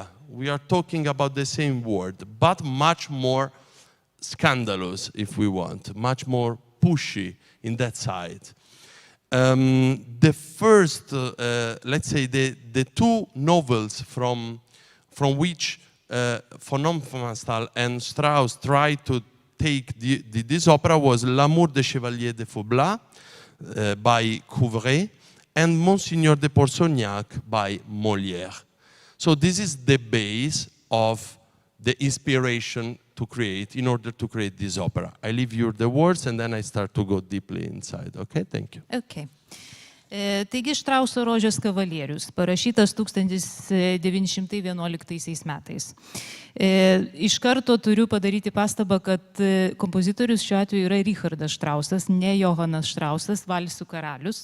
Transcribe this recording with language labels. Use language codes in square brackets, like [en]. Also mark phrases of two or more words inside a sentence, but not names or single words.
[en] We are talking about the same word, but much more scandalous, if we want, much more pushy in that side. The first, let's say, the 2 novels from which von Hofmannsthal and Strauss tried to take this opera was L'amour des chevaliers de Faublas by Couvray and Monseigneur de Pourceaugnac by Molière. So this is the base of the inspiration to create, in order to create this opera. I leave you the words and then I start to go deeply inside. Okay, thank you. Okay. [lt] Taigi Štrauso Rožės kavalierius, parašytas 1911 metais. Iš karto turiu padaryti pastabą, kad kompozitorius šiuo atveju yra Richardas Štrausas, ne Johanas Štrausas, valsų karalius.